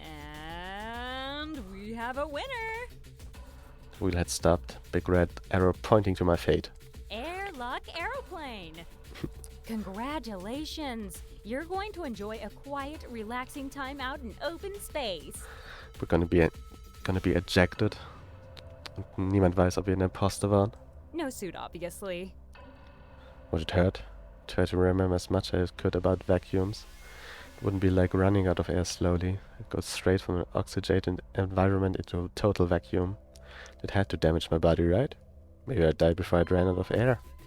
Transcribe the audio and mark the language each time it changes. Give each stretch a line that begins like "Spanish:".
English: And we have a winner! The wheel had stopped, big red arrow pointing to my fate. Airlock Aeroplane! Congratulations! You're going to enjoy a quiet, relaxing time out in open space. We're gonna be ejected.
German: Und niemand weiß, ob wir ein Imposter waren.
English: No suit, obviously. Would it hurt? Try to remember as much as I could about vacuums. It wouldn't be like running out of air slowly. It goes straight from an oxygenated environment into a total vacuum. It had to damage my body, right? Maybe I'd die before I ran out of air.